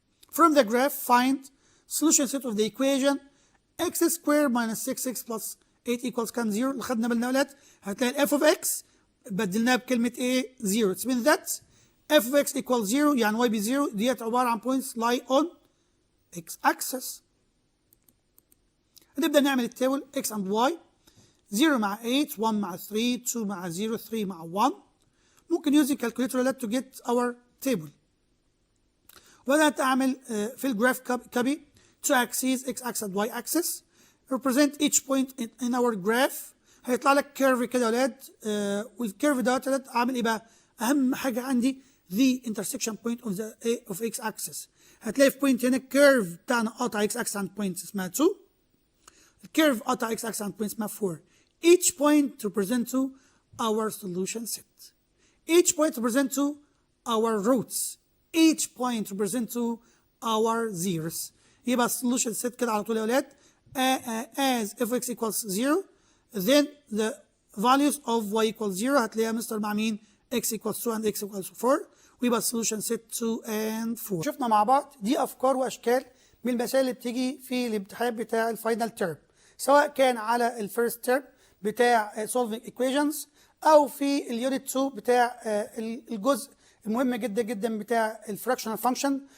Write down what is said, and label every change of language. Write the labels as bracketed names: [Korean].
[English] From the graph find solution set of the equation x squared minus 6x plus 8 equals كان 0. [Arabic] اللي خدنا بالنا ولاد هتلاقي f of x بدلناها بكلمة ايه 0. [English] It means that f of x equals 0 [Arabic] يعني y ب 0 ديت عبارة عن [English] points lie on x axis. [Arabic] هنبدأ نعمل التابل x and y 0 مع 8 1 مع 3 2 مع 0 3 مع 1. [English] ممكن using calculator to get our table. [Arabic] وبدأت أعمل في الجراف [English] copy two axes x axis and y axis represent each point in our graph. [Arabic] هيطلع لك كيرف كده يا ولاد والكيرف دوت عامل ايه بقى؟ اهم حاجه عندي [English] the intersection point of the of x axis. [Arabic] هتلاقي في بوينت هنا الكيرف بتاعنا قاطع x axis عند بوينت اسمها 2. الكيرف قاطع x axis عند بوينت اسمها 4. [English] Each point represent to our solution set. Each point represent to our roots. Each point represent to our zeros. يبقى solution set [Arabic] كده على طول يا ولاد [English] as f x equals 0 then the values of y equals 0 [Arabic] هتلاقيها مستر مع مين؟ [English] x equals 2 and x equals 4 ويبقى solution set 2 and 4. [Arabic] شفنا مع بعض دي أفكار وأشكال من المسائل اللي بتيجي في الامتحان بتاع الفاينل تيرم سواء كان على الفيرست تيرم بتاع solving equations أو في اليونت 2 بتاع الجزء المهم جدا جدا بتاع الفراكشنال فانكشن.